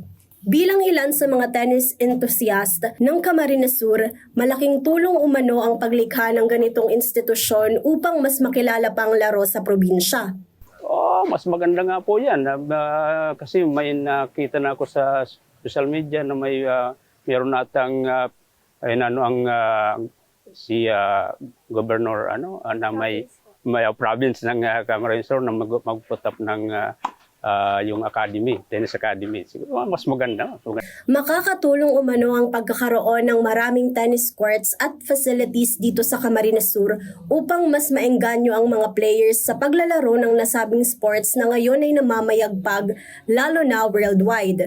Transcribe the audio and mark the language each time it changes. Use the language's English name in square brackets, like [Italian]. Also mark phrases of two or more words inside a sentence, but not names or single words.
[Filipino] Bilang ilan sa mga [English] tennis enthusiast [Filipino] ng Camarines Sur, malaking tulong umano ang paglikha ng ganitong institusyon upang mas makilala pang laro sa probinsya. Mas maganda nga po yan. Kasi may nakita na ako sa [English] social media [Filipino] na mayroon natang si Governor na may province ng Camarines Sur na mag-put up ng yung academy, [English] tennis academy. [Filipino] Siguro mas maganda. Makakatulong umano ang pagkakaroon ng maraming [English] tennis courts [Filipino] at facilities dito sa Camarines Sur upang mas maengganyo ang mga players sa paglalaro ng nasabing sports na ngayon ay namamayagpag, lalo na worldwide.